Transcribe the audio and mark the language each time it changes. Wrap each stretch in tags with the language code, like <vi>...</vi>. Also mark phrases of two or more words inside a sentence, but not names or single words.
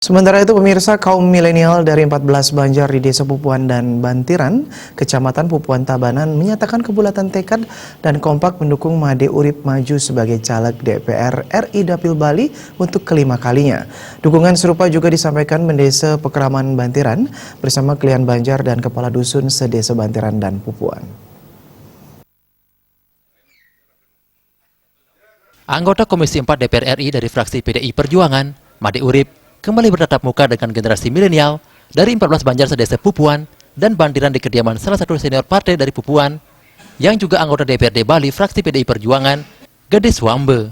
<id>Sementara itu pemirsa, kaum milenial dari 14 Banjar di Desa Pupuan dan Bantiran, Kecamatan Pupuan Tabanan menyatakan kebulatan tekad dan kompak mendukung Made Urip maju sebagai caleg DPR RI Dapil Bali untuk kelima kalinya. Dukungan serupa juga disampaikan Mendesa Pekraman Bantiran bersama Klian Banjar dan Kepala Dusun sedesa Bantiran dan Pupuan. Anggota Komisi 4 DPR RI dari fraksi PDI Perjuangan, Made Urip, kembali bertatap muka dengan generasi milenial dari 14 Banjar sedesa Pupuan dan Bantiran di kediaman salah satu senior partai dari Pupuan yang juga anggota DPRD Bali fraksi PDI Perjuangan, Gede Swambe.</id>